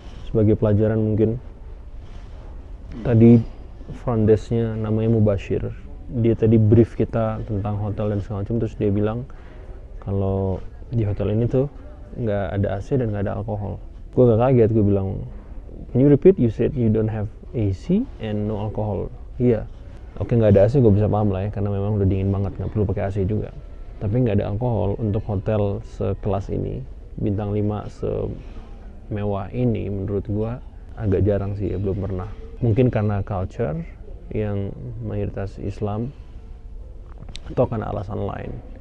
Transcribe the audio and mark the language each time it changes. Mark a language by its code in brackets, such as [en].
[id] Sebagai pelajaran mungkin. Tadi front desk-nya namanya Mubashir. Dia tadi brief kita tentang hotel dan segala macam, terus dia bilang kalau di hotel ini tuh nggak ada AC dan nggak ada alkohol. Gue gak kaget, gue bilang, [en] "Can you repeat? You said you don't have AC and no alcohol." [id] Iya. Oke, nggak ada AC gue bisa paham lah ya, karena memang udah dingin banget, nggak perlu pakai AC juga. Tapi nggak ada alkohol untuk hotel sekelas ini, bintang 5 semewah ini, menurut gue agak jarang sih ya, belum pernah. Mungkin karena culture yang mayoritas Islam atau karena alasan lain.